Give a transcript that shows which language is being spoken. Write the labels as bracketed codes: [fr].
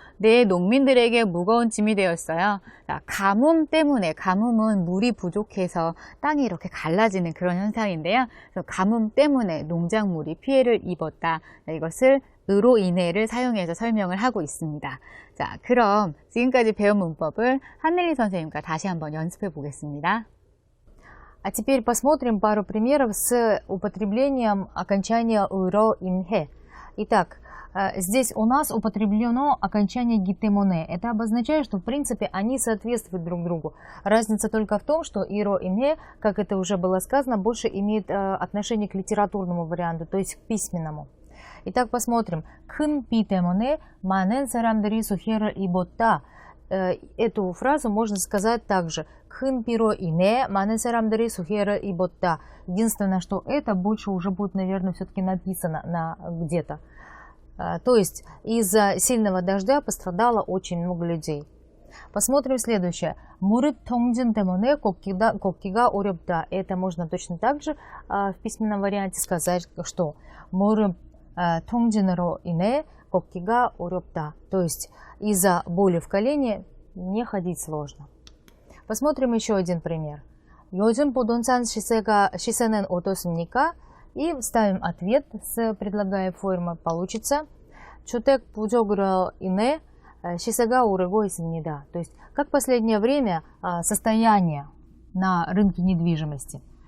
[ko] 네, 농민들에게 무거운 짐이 되었어요. 자, 가뭄 때문에, 가뭄은 물이 부족해서 땅이 이렇게 갈라지는 그런 현상인데요. 그래서 가뭄 때문에 농작물이 피해를 입었다. 자, 이것을 으로 인해를 사용해서 설명을 하고 있습니다. 자, 그럼 지금까지 배운 문법을 한넬리 선생님과 다시 한번 연습해 보겠습니다. [ru] А теперь посмотрим пару примеров с употреблением окончания 으로 인해. Итак, здесь у нас употреблено окончание гитэмоне. Это обозначает, что в принципе они соответствуют друг другу. Разница только в том, что ыро инhe, как это уже было сказано, больше имеет отношение к литературному варианту, то есть к письменному. Итак, посмотрим. [ko] 큰 비 때문에 많은 사람들이 수혜를 입었다. [ru] Эту фразу можно сказать также. [ko] 큰 비로 인해 많은 사람들이 수혜를 입었다. [ru] Единственное, что это больше уже будет, наверное, все-таки написано где-то. То есть из-за сильного дождя пострадало очень много людей. Посмотрим следующее. [ko] 무릎 통증 때문에 걷기가 어렵다. [ru] Это можно точно так же в письменном варианте сказать, что [ko] 무릎 통증으로 인해 걷기가 어렵다. [ru] То есть из-за боли в колене мне ходить сложно. Посмотрим еще один пример. [ko] 요즘 부동산 시세는 어떻습니까? [ru] И вставим ответ с предлагаемой формы. [ko] Получится 주택 부족으로 인해 시세가 오르고 있습니다. То есть, как в последнее время состояние на рынке недвижимости.